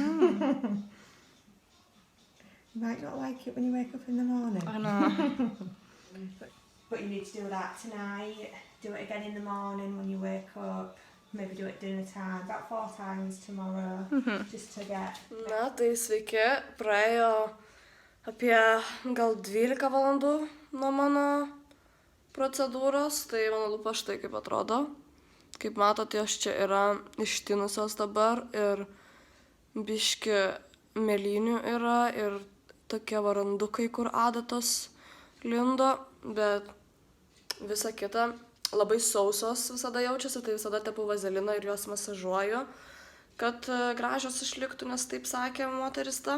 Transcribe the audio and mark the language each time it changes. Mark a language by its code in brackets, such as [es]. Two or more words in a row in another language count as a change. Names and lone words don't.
[en] You might not like it when you wake up in the morning. I know. But you need to do that tonight. Do it again in the morning when you wake up. Maybe do it dinner time. About 4 times tomorrow. Just to get... [lt] Na, tai sveiki, praėjo apie gal 12 valandų nuo mano procedūros, tai mano lūpa štai kaip atrodo. Kaip matote, jos čia yra ištinusios dabar ir biški mėlynių yra ir tokie varandukai, kur adatos lindo, bet visa kita labai sausos visada jaučiasi, tai visada tepu vazeliną ir juos masažuoju, kad gražios išliktų, nes taip sakė moteris ta.